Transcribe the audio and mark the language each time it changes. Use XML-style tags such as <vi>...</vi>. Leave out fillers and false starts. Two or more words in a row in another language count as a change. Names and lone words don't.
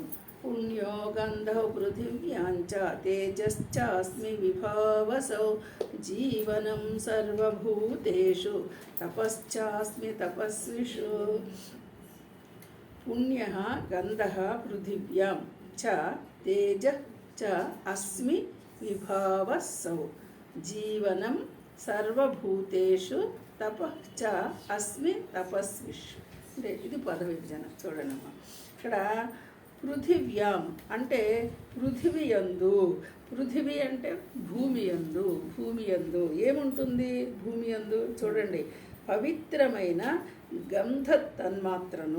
<sa>पुण्यो गन्धौ पृथिव्याञ्च तेजश्चास्मि विभावसौ जीवनं सर्वभूतेषु तपश्चास्मि तपस्विषु। पुण्यः गन्धः पृथिव्यां च तेजः च अस्मि विभावसौ जीवनं सर्वभूतेषु तपः च अस्मि तपस्विषु।</sa> <te>అంటే ఇది పద విభజన చూడండి అమ్మ. ఇక్కడ పృథివ్యాం అంటే పృథివీ యందు, పృథివీ అంటే భూమి యందు, భూమి యందు ఏముంటుంది? భూమి యందు చూడండి పవిత్రమైన గంధ తన్మాత్రను.</te>